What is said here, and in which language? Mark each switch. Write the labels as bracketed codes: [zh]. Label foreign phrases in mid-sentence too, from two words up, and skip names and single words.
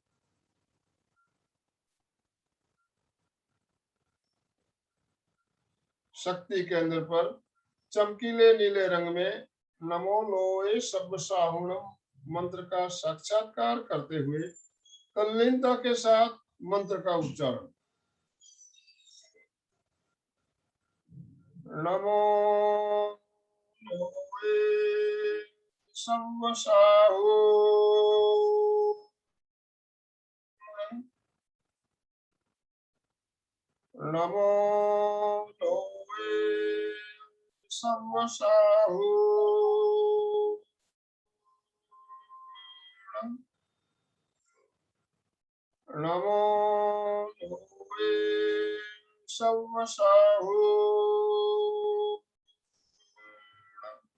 [hi] शक्ति केंद्र पर चमकीले नीले रंग में [pra] नमो लोए सब्ब साहुणम [hi] मंत्र का साक्षात्कार करते हुए तल्लीनता के साथ मंत्र का उच्चारण। [pra] नमो लोए सब्ब साहुणम, नमो लोए सब्ब साहुणम, नमो लोए सब्ब साहुणम,